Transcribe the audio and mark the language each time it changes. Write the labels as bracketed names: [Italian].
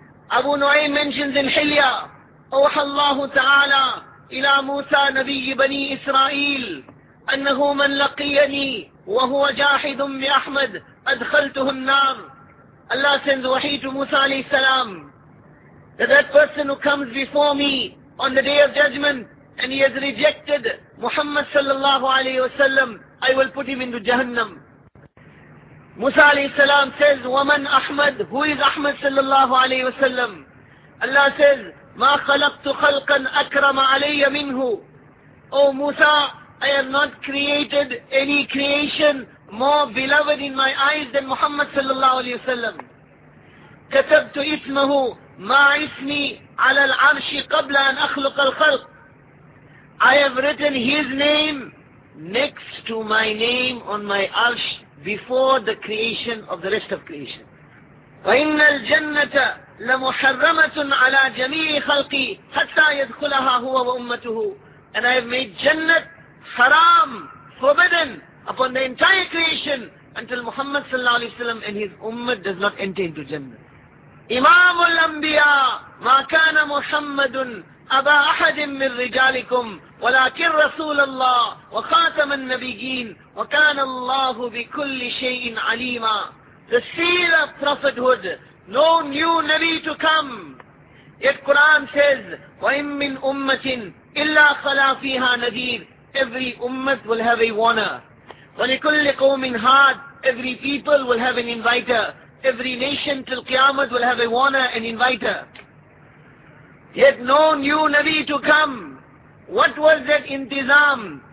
[English] Abu Nu'aym mentions in Hilya, [Arabic] أوحى الله تعالى إلى موسى نبي بني إسرائيل أنه من لقيني وهو جاحد بأحمد أدخلته النار. [English] Allah sends wahi to Musa alayhi salam, that person who comes before me on the day of judgment and he has rejected Muhammad sallallahu alayhi wa sallam, I will put him into Jahannam. Musa alayhi salam says, [Arabic] وَمَنْ أَحْمَدْ, [English] who is Ahmad sallallahu alayhi wa sallam? Allah says, [Arabic] مَا خَلَقْتُ خَلْقًا أَكْرَمَ عَلَيَّ مِنْهُ. [English] O Musa, I have not created any creation more beloved in my eyes than Muhammad sallallahu alayhi wa sallam. [Arabic] كَتَبْتُ إِسْمَهُ مَا إِسْمِي عَلَى الْعَرْشِ قَبْلَ أَنْ أَخْلُقَ الْخَلْقِ. [English] I have written his name next to my name on my arsh before the creation of the rest of creation. [Arabic] وَإِنَّ الْجَنَّةَ لَمُحَرَّمَةٌ عَلَىٰ جَمِيعِ خَلْقِي حَتَّى يَدْخُلَهَا هُوَ وَأُمَّتُهُ. [English] And I have made Jannat haram, forbidden upon the entire creation until Muhammad sallallahu alayhi wa sallam and his ummah does not enter into Jannat. [Arabic] إِمَامُ الْأَنْبِيَا مَا كَانَ مُحَمَّدٌ أَبَا أَحَدٍ مِّن رِجَالِكُمْ وَلَكِنْ رَسُولَ اللَّهِ وَخَاتَمَ النَّبِيِّينَ وَكَانَ اللَّهُ بِكُلِّ شَيْءٍ عَلِيمًا. [English] The seal of prophethood, no new Nabi to come. Yet Quran says, [Arabic] وَإِن مِّنْ أُمَّةٍ إِلَّا خَلَى فِيهَا نَذِيرٌ. [English] Every ummah will have a warner. [Arabic] وَلِكُلِّ قَوْمٍ هَادٍ. [English] Every people will have an inviter. Every nation till Qiyamah will have a warner and inviter. Yet no new Nabi to come. What was that intizam?